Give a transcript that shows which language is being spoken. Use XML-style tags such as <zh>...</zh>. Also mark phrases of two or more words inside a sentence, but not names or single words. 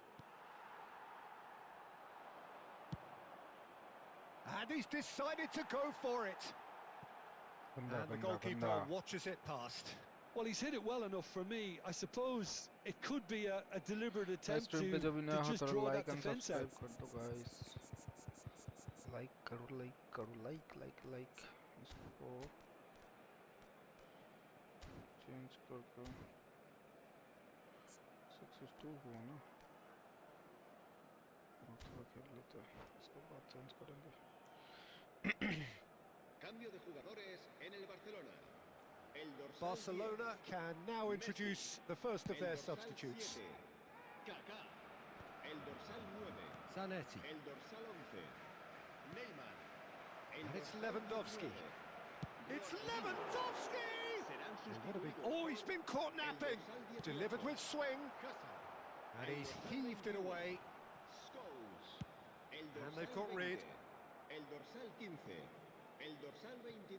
<en>And he's decided to go for it. And the goalkeeper watches it past. Well, he's hit it well enough for me. I suppose it could be a deliberate attempt to just draw that defense out.</en> <hi>like करो इसको चेंज करके 6-2 हुआ ना, थोड़ा खेल लेते हैं, इसके बाद चेंज करेंगे।</hi> <es>Cambio de jugadores en el Barcelona. El dorsal Barcelona 10,</es> <en>can now Messi. introduce the first of</en> <es>El</es> <en>their</en> <es>dorsal</es> <en>substitutes.</en> <es>7, Kaká. El dorsal 9, Zanetti. el dorsal 11, Neymar. El</es> <en>And it's</en> <es>dorsal Lewandowski. 19,</es> <en>It's</en> <es>Ronaldinho.</es> <en>Lewandowski!</en> <es>Serán</es> <en>And what a big...</en> <es>sustituidos</es> <en>Oh, he's</en> <es>por</es> <en>been caught</en> <es>el</es> <en>napping.</en> <es>dorsal 18,</es> <en>Delivered with swing.</en> <es>Hazard.</es> <en>And</en> <es>El</es> <en>he's</en> <es>dorsal</es> <en>heaved it</en> <es>21,</es> <en>away.</en> <es>Scholes. El</es> <en>And</en> <es>dorsal</es> <en>they've got</en> <es>20,</es> <en>rid.</en> <es>el dorsal 15, el dorsal 22.</es>